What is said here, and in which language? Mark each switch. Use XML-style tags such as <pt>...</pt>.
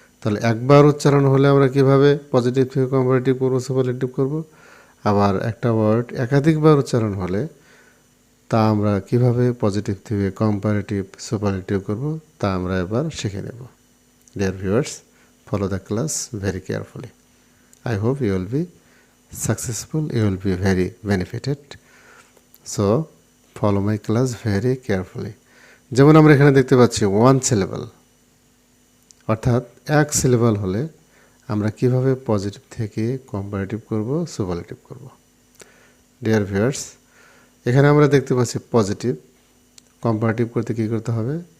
<bn>তাহলে একবার উচ্চারণ হলে আমরা কিভাবে পজিটিভ থেকে কম্পারেটিভ করব, সুপারলেটিভ করব, আবার একটা ওয়ার্ড একাধিকবার উচ্চারণ হলে তা আমরা কিভাবে পজিটিভ থেকে কম্পারেটিভ, সুপারলেটিভ করব তা আমরা এবার শিখে নেব।</bn> <en>Dear viewers, follow the class very carefully. I hope you will be successful, you will be very benefited. So, follow my class very carefully.</en> <bn>যেমন আমরা এখানে দেখতে পাচ্ছি ওয়ান সিলেবাল, অর্থাৎ এক সিলেবাল হলে আমরা কিভাবে পজিটিভ থেকে কম্পারেটিভ করব, সুপারলেটিভ করব। ডিয়ার ভিউয়ার্স, এখানে আমরা দেখতে পাচ্ছি পজিটিভ। কম্পারেটিভ করতে কী করতে হবে?</bn>